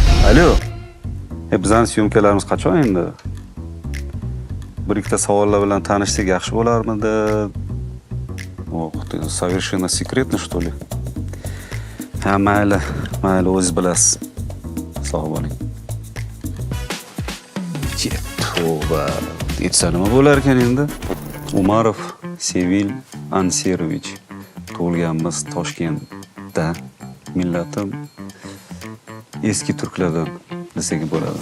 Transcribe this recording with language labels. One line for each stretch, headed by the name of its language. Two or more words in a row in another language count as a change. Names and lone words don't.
Uzbek: Alo. Bizning syomkalarimiz qachon endi? Bir ikkita savollar bilan tanishsak yaxshi bo'larmidi?
Russian: Ох, ты совершенно секретно, что ли?
Uzbek: Ha, mayli, o'zingiz bilasiz. Sog' bo'ling. Tavba. Aytsa nima bo'lar ekan endi? Umarov Sevil Anserovich. Tug'ilganmiz Toshkentda. Millatim eski turklardan desak bo'ladi.